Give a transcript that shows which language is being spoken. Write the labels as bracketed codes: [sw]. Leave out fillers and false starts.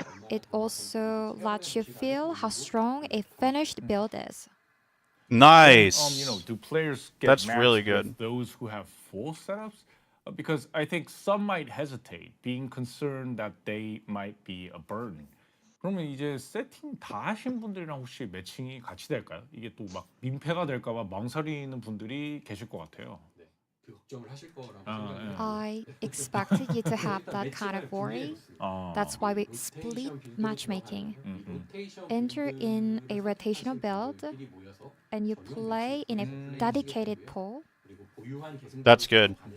[en] It also lets you feel how strong a finished build is. Nice. Do players get That's matched really with good. those who have full setups? Because I think some might hesitate, being concerned that they might be a burden. [ko] 그러면 이제 세팅 다 하신 분들이랑 혹시 매칭이 같이 될까요? 이게 또 막 민폐가 될까봐 망설이는 분들이 계실 것 같아요. [en] I expected you to have that kind of worry. That's why we split matchmaking. Enter in a rotational build, and you play in a dedicated pool. That's good.